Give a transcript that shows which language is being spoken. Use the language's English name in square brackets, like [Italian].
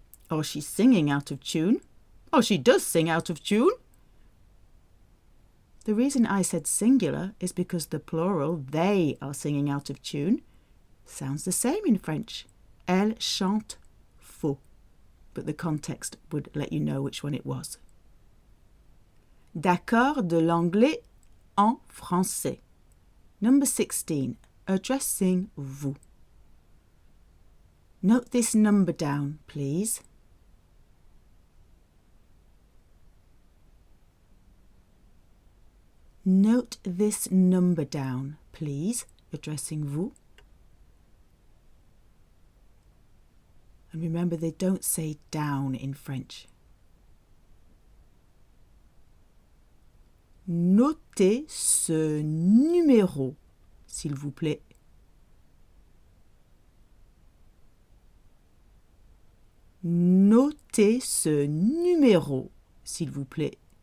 [English] Or she's singing out of tune. Or she does sing out of tune. The reason I said singular is because the plural, they, are singing out of tune. Sounds the same in French. [French] Elle chante faux. [English] But the context would let you know which one it was. [French] D'accord de l'anglais en français. [English] Number 16. Addressing vous. Note this number down, please. Note this number down, please, addressing vous. And remember, they don't say down in French. [French] Notez ce numéro, s'il vous plaît. Notez ce numéro, s'il vous plaît.